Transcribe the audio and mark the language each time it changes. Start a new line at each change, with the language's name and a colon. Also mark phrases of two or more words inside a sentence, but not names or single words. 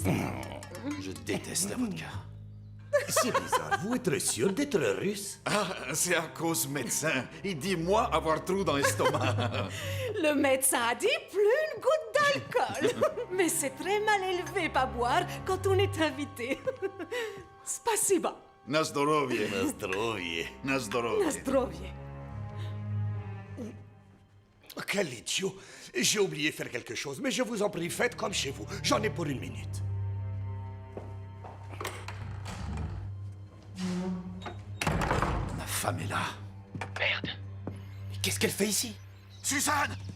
French: Je déteste la vodka. C'est bizarre, vous êtes sûr d'être russe? Ah, c'est à cause médecin. Il dit moi avoir trou dans l'estomac. Le médecin a dit plus une goutte d'alcool. Mais c'est très mal élevé pas boire quand on est invité. Spasiba.
Russian: На здоровье. На здоровье. На здоровье. На здоровье.
French: Quel idiot! J'ai oublié faire quelque chose, mais je vous en prie, faites comme chez vous. J'en ai pour 1 minute. Ma femme est là. Merde. Mais qu'est-ce qu'elle fait ici? Suzanne!